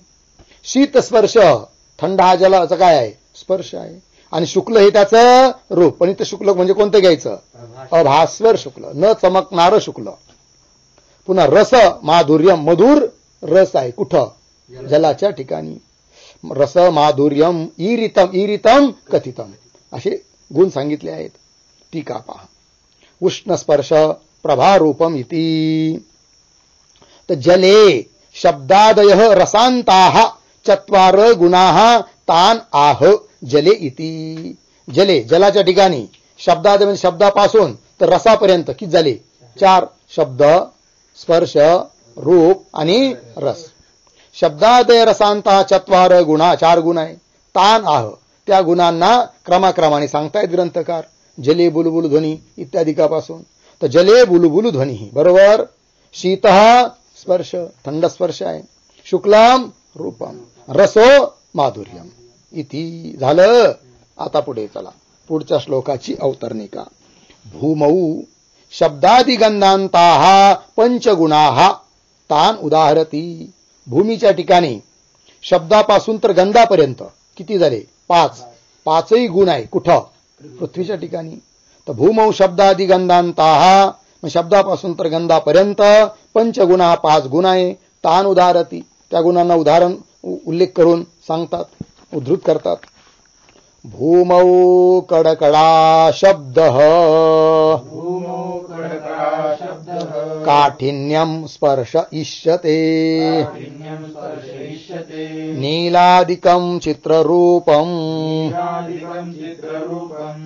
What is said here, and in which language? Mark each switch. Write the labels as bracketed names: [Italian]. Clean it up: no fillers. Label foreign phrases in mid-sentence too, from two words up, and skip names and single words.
[Marathi] शीत स्पर्श थंड हा जलाचा काय आहे? स्पर्श आहे. आणि शुक्ल हे त्याचं रूप. पण इथं शुक्ल म्हणजे कोणतं घ्यायचं? अभास्वर शुक्ल, न चमकणारं शुक्ल. पुन्हा [Sanskrit] रस माधुर्यम [Marathi] मधुर रस आहे. कुठं? जलाच्या ठिकाणी. [Sanskrit] रस माधुर्यम ईरितम ईरितम कथितम [Marathi] असे गुण सांगितले आहेत. टीका पहा. [Sanskrit] उष्ण स्पर्श प्रभारूपम इति. तर जले शब्दादयः रसांताः 4 गुणाः तान आह जले इति. [Marathi] जले जलाच्या ठिकाणी शब्दादय म्हणजे शब्दापासून तर रसापर्यंत किती झाले? 4. शब्द स्पर्श रूप आणि रस. [Sanskrit] शब्दादय रसांता 4 गुणा 4 [Marathi] गुण आहे. [Sanskrit] तान आह [Marathi] त्या गुणांना क्रमाक्रमाने सांगतायत ग्रंथकार. जले बुलबुल ध्वनी इत्यादिकापासून. तर जले बुलबुल ध्वनी बरोबर. शीत स्पर्श थंड स्पर्श आहे. [Sanskrit] शुक्लम रूपम रसो माधुर्यम इति. [Marathi] झालं. आता पुढे चला. पुढच्या श्लोकाची अवतरणिका. [Sanskrit] भूमौ शब्दादिगंधांताः 5 गुणाः तान उदाहरती. [Marathi] भूमीच्या ठिकाणी शब्दापासून तर गंधापर्यंत किती झाले? 5. 5ही गुण आहे. कुठं? पृथ्वीच्या ठिकाणी. तर [Sanskrit] भूमौ शब्दादिगंधांताः [Marathi] शब्दापासून तर गंधापर्यंत [Sanskrit] 5 गुणाः [Marathi] 5 गुण आहे. [Sanskrit] तान उदाहरती [Marathi] त्या गुणांना उदाहरण उल्लेख करून सांगतात, उद्धृत करतात. [Sanskrit] भूमौ कडकडा शब्द काठिन्यम स्पर्श इष्यते इष्यते नीलादिकं चित्ररूपं नीलादिकं चित्ररूपं